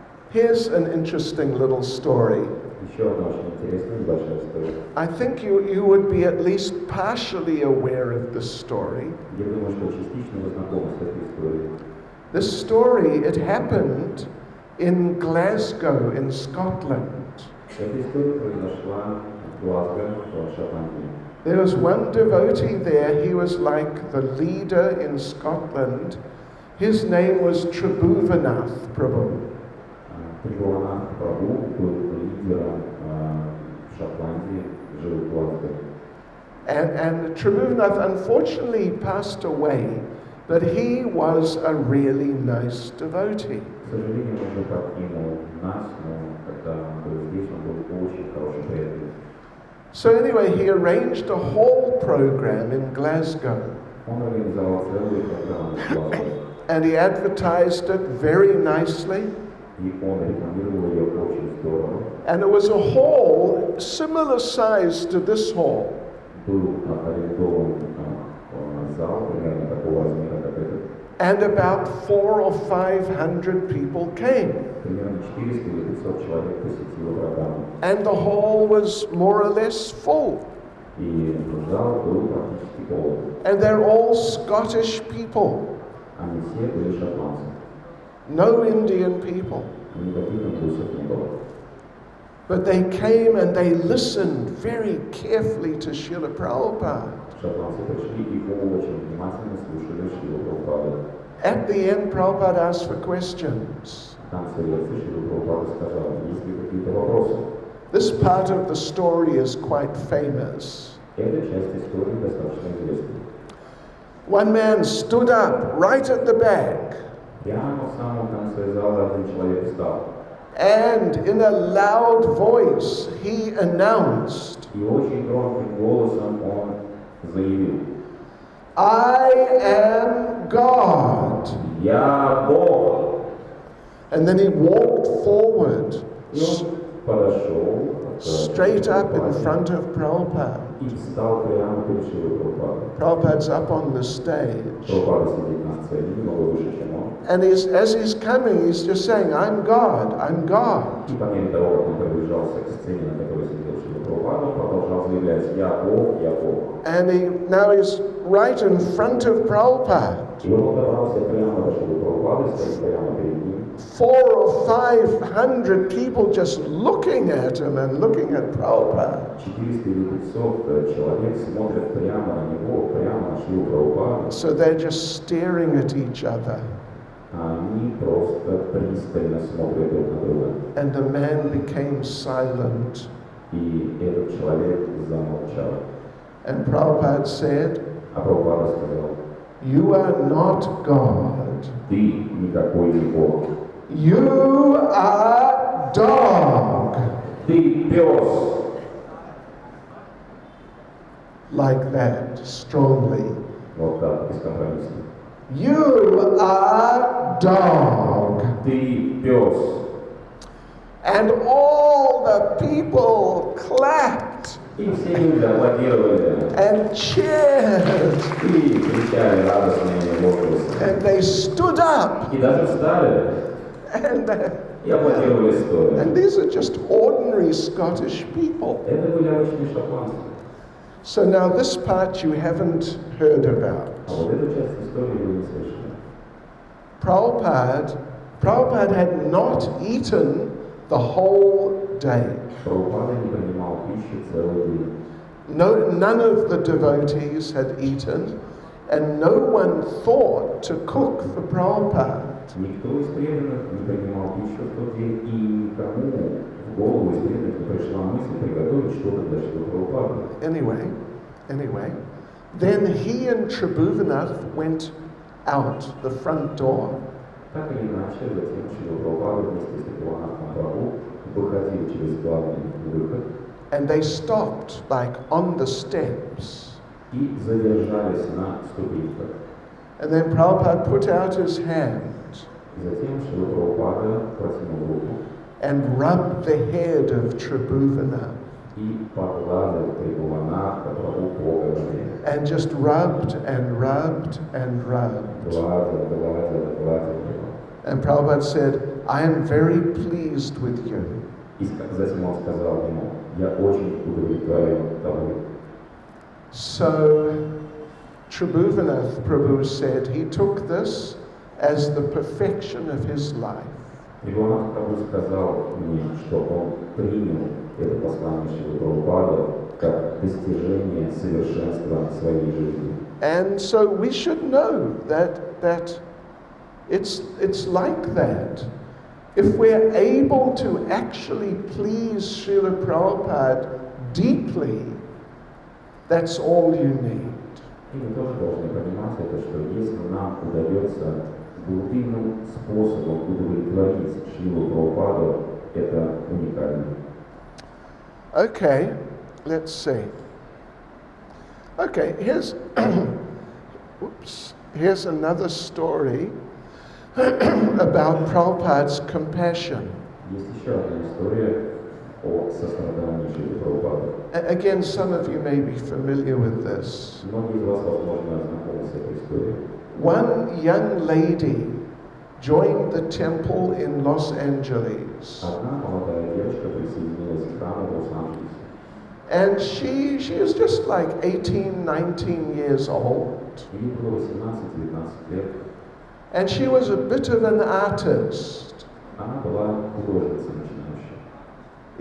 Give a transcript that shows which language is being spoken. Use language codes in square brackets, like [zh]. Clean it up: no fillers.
[en] Here's an interesting little story. [ru] Еще одна очень интересная небольшая история. [en] I think you would be at least partially aware of this story. [ru] Я думаю, что частично вы знакомы с этой историей. [en] This story, it happened in Glasgow, in Scotland. [ru] Эта история произошла в Глазго, в Шотландии. [en] There was one devotee there, he was like the leader in Scotland. His name was Tribhuvanath Prabhu. [ru] Трибхуванатх Прабху был лидером в Шотландии, жил в Глазго. [en] And Tribhuvannath unfortunately passed away, but he was a really nice devotee. [ru] К сожалению, он уже покинул нас, но когда он был здесь, он был очень хорошим приятелем. [en] So anyway, he arranged a hall program in Glasgow. [ru] Он организовал целую программу в Глазго. [en] And he advertised it very nicely. [ru] И он рекламировал ее очень здорово. [en] And it was a hall similar size to this hall. [ru] Был арендован зал примерно такого размера, как этот. [en] And about 400 or 500 people came. [ru] Примерно 400 или 500 человек посетило программу. [en] And the hall was more or less full. [ru] И зал был практически полон. [en] And they're all Scottish people. [ru] Они все были шотландцы. [en] No Indian people. [ru] Никаких индусов не было. [en] But they came and they listened very carefully to Srila Prabhupada. [ru] Шотландцы пришли и очень внимательно слушали Шрилу Прабхупаду. [en] At the end, Prabhupada asked for questions. [ru] В конце лекции Шрила Прабхупада сказал, есть ли какие-то вопросы? [en] This part of the story is quite famous. [ru] Эта часть истории достаточно известна. [en] One man stood up right at the back [ru] Прямо в самом конце зала один человек встал. [en] and in a loud voice he announced, [ru] И очень громким голосом он заявил: [en] I am God. [ru] Я Бог. [en] And then he walked forward [ru] И он подошел [en] straight up in front of Prabhupada. [ru] и встал прямо перед Шрилой Прабхупадой. [en] Prabhupada's up on the stage. [ru] Прабхупада сидит на сцене, немного выше, чем он. [en] And as he's coming, he's just saying, I'm God, I'm God. [ru] И по мере того, как он приближался к сцене, на которой сидел Шрила Прабхупада, он продолжал заявлять: Я Бог, я Бог. [en] And now he's right in front of Prabhupada. [ru] И он добрался прямо до Шрилы Прабхупады, стоит прямо перед ним. [en] 400 or 500 people just looking at him and looking at Prabhupada. [ru] 400 или 500 человек смотрят прямо на него, прямо на Шрилу Прабхупаду. [en] So they're just staring at each other. [ru] Они просто пристально смотрят друг на друга. [en] And the man became silent. [ru] И этот человек замолчал. [en] And Prabhupada said, [ru] А Прабхупада сказал: [en] You are not God. [ru] Ты никакой не Бог. [en] You are dog. [ru] Ты пес. [en] Like that, strongly. [ru] Вот так, бескомпромиссно. [en] You are dog. [ru] Ты пес. [en] And all the people clapped [ru] И все люди аплодировали. [en] and cheered. [ru] И кричали радостные возгласы. [en] And they stood up. [ru] И даже встали. И аплодировали стоя. [en] And these are just ordinary Scottish people. [ru] Это были обычные шотландцы. [en] So now this part you haven't heard about. [ru] А вот эту часть истории вы не слышали. [en] Prabhupada had not eaten the whole day. [ru] Прабхупада не принимал пищу целый день. [en] None of the devotees had eaten, and no one thought to cook for Prabhupada. [ru] Никто из преданных не принимал пищу в тот день, и никому в голову из преданных не пришла мысль приготовить что-то для Шрилы Прабхупады. [en] Anyway, then he and Tribhuvannath went out the front door. [ru] Так или иначе, затем Шрила Прабхупада вместе с Трибхуванатхом Прабху выходили через главный выход. [en] And they stopped, like on the steps. [ru] И задержались на ступеньках. [en] And then Prabhupada put out his hand [ru] Затем Шрила Прабхупада протянул руку [en] and rubbed the head of Tribhuvannath. [ru] и погладил Трибхуванатха Прабху по голове. [en] And just rubbed and rubbed and rubbed. [ru] Гладил его. [en] And Prabhupada said, I am very pleased with you. [ru] И затем он сказал ему: Я очень удовлетворен тобой. [en] So Tribhuvannath Prabhu said he took this as the perfection of his life. [ru] Трибхуванатх Прабху сказал мне, что он принял это послание Шрилы Прабхупады как достижение совершенства своей жизни. [en] And so we should know that it's like that. If we're able to actually please Srila Prabhupada deeply, That's all you need. [ru] И мы тоже должны понимать это, что если нам удается глубинным способом удовлетворить Шрилу Прабхупаду, это уникально. [en] Okay, let's see. Okay, here's another story about Prabhupada's compassion. [ru] Есть еще одна история о сострадании Шрилы Прабхупады. [en] Again, some of you may be familiar with this. [ru] Многие из вас, возможно, знакомы с этой историей. [en] One young lady joined the temple in Los Angeles. [ru] Одна молодая девочка присоединилась к храму в Лос-Анджелесе. [en] And she is just like 18, 19 years old. [ru] Ей было 18-19 лет. [en] And she was a bit of an artist. [ru] Она была художницей начинающей.